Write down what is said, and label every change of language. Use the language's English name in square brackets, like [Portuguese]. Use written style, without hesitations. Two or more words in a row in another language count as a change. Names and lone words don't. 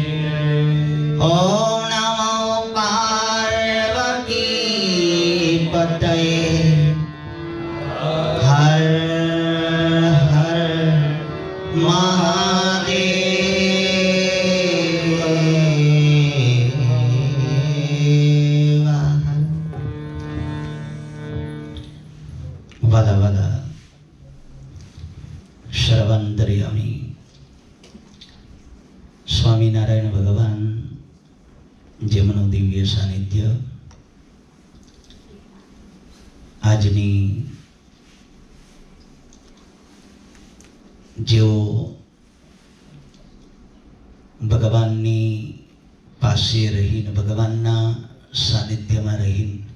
[Sanskrit] ओम नमो पार्वती पतये हर हर महादेव। वद वद श्रवंतर्यामी [Gujarati] સ્વામિનારાયણ ભગવાન જેમનું દિવ્ય સાનિધ્ય આજની જેઓ ભગવાનની પાસે રહીને ભગવાનના સાનિધ્યમાં રહીને